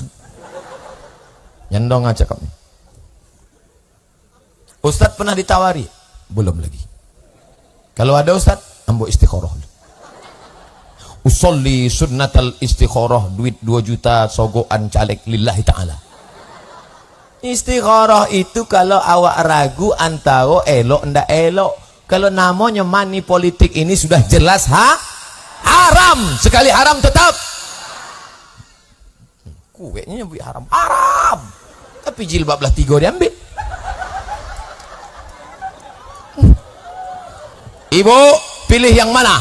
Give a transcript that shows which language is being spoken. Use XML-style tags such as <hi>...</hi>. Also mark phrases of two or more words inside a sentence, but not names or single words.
<id>Nyandong aja cakapnya. Ustaz pernah ditawari? Belum lagi. Kalau ada ustaz, ambo istikharah.</id> <ar>أصلي سنة الاستخارة,</ar> <id>duit 2 juta sogokan caleg</id> <ar>لله تعالى.</ar> <id>Istikharah itu kalau awak ragu antara elok ndak elok. Kalau namanya money politik ini sudah jelas haram. Sekali haram tetap. Kuenya nyebut haram. Haram. Tapi jilbab belah 3 diambil. Ibu pilih yang mana?</id>